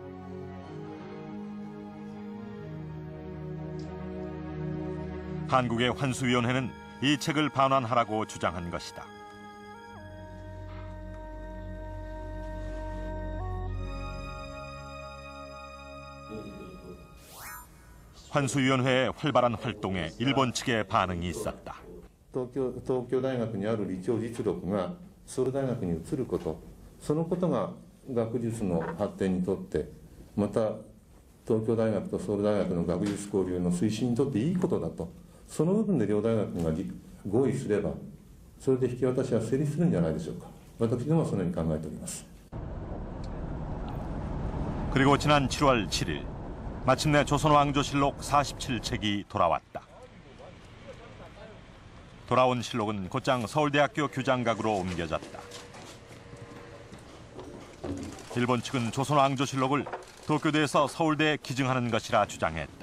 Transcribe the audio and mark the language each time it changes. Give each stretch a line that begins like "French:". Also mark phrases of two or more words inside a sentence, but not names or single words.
Korean: 한국의 환수위원회는 이 책을 반환하라고 주장한 것이다. 환수위원회의 활발한 활동에 일본 측의 반응이 있었다.
Japanese: 東京大学にある理長実録がソウル大学に移ること、そのことが学術の発展にとって、また東京大学とソウル大学の学術交流の推進にとっていいことだと、その部分で両大学が合意すれば、それで引き渡しは成立するんじゃないでしょうか。私どもはそのように考えております。
Korean: 그리고 지난 7월 7일, 마침내 조선왕조실록 47책이 돌아왔다. 돌아온 실록은 곧장 서울대학교 규장각으로 옮겨졌다. 일본 측은 조선왕조실록을 도쿄대에서 서울대에 기증하는 것이라 주장했다.